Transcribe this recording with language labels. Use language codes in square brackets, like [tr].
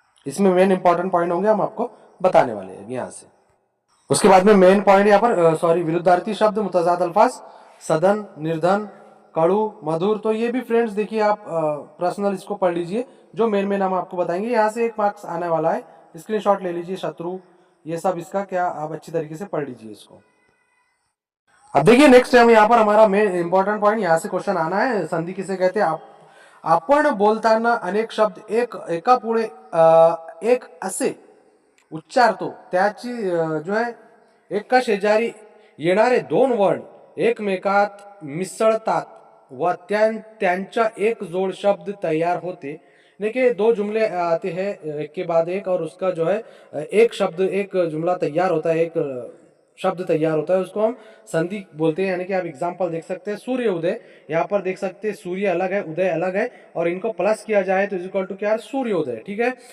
[hi] इसमें main important point होंगे, हम आपको बताने वाले हैं यहाँ से। उसके बाद में मेन पॉइंट यहाँ पर सॉरी विरुद्धार्थी शब्द, मुतजाद अल्फाज, सदन, निर्धन, कड़ू, मधुर, तो ये भी फ्रेंड्स देखिए आप पर्सनल इसको पढ़ लीजिए, जो मेन हम आपको बताएंगे। यहाँ से 1 मार्क्स आने वाला है, स्क्रीनशॉट ले लीजिए। शत्रु, ये सब इसका क्या आप अच्छी तरीके से पढ़ लीजिए इसको। अब देखिए नेक्स्ट टाइम यहाँ पर हमारा मेन इंपॉर्टेंट पॉइंट, यहाँ से क्वेश्चन आना है, संधि किसे कहते हैं। [mr] आपण बोलताना अनेक शब्द एका पुढे एक असे उच्चारतो, त्याची जो आहे एका शेजारी येणारे 2 वर्ण एकमेकात मिसळतात व त्यांचा एक जोड शब्द तैयार होते। [hi] देखिए 2 जुमले आते हैं एक के बाद एक, और उसका जो है एक शब्द एक जुमला तैयार होता है, एक शब्द तैयार होता है, उसको हम संधि बोलते हैं। यानी कि आप एग्जाम्पल देख सकते हैं, सूर्य उदय, यहाँ पर देख सकते हैं सूर्य अलग है, उदय अलग है, और इनको प्लस किया जाए तो इक्वल टू क्या है, सूर्योदय, ठीक है।